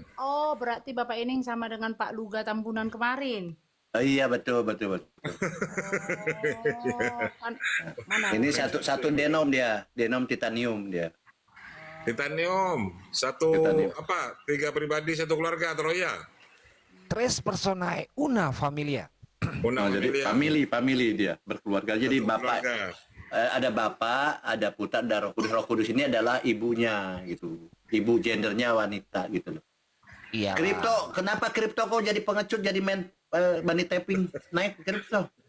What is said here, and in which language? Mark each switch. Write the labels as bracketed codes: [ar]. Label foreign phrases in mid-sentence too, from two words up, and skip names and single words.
[id] Oh, berarti Bapak ini yang sama dengan Pak Luga Tambunan kemarin. Iya betul. Oh, kan, mana? Ini satu denom titanium dia. Titanium, apa? 3 pribadi, 1 keluarga, Troy ya. [la] Tres personae una familia. [id] Jadi family dia berkeluarga. Jadi bapak ada bapak, ada putra, ada Roh Kudus. Roh Kudus ini adalah ibunya gitu. ibu gendernya wanita gitu loh. Iya. Kripto, kenapa kripto kok jadi pengecut, jadi main [en] bunny tapping [id] naik kripto?